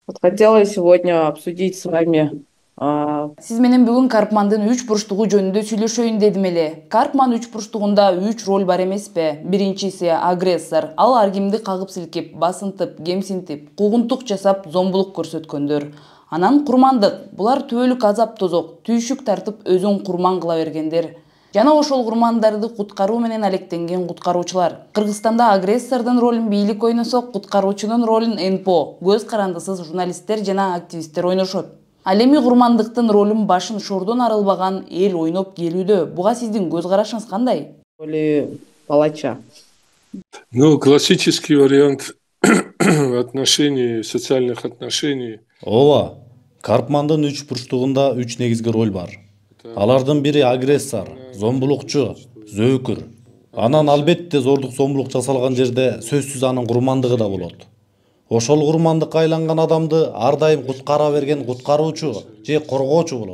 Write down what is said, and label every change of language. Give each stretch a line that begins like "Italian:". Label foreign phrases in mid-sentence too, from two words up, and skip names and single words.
Russian: Вот хотела сегодня обсудить с вами.
Kyrgyz: Сиз менен бүгүн Карпмандын үч бурчтугу жөнүндө сүйлөшөйүн дедим эле. Карпман үч бурчтугунда үч роль бар эмеспи? Биринчиси агрессор. Ал ар кимди кагып силкеп, басынтып, кемсинтип, куугунтук жасап, зомбулук көрсөткөндөр. Анан курмандык. Булар түбөлүк азап тозок, түйшүк тартып өзүн курман кыла бергендер. Жана ошол курмандарды куткаруу менен алектенген куткаруучулар. Кыргызстанда агрессордун ролун бийлик ойносо, куткаруучунун ролун НПО, көз карандысыз журналисттер жана активисттер ойношот. Ал эми курмандыктын ролун башын шордон арылбаган эл ойноп келүүдө. Буга сиздин көз карашыңыз кандай?
Russian: Роли палача. Ну, классический вариант отношений, социальных отношений.
Kyrgyz: Ооба, Карпмандын үч бурчтугунда үч негизги роль бар. Алардын бири агрессор, зомбулукчу, зөөкүр. Анан албетте зордук зомбулук жасалган жерде сөзсүз анын курмандыгы да болот. Ошол курмандыкка айланган адамды ар дайым куткара берген куткаруучу же коргоочу болот.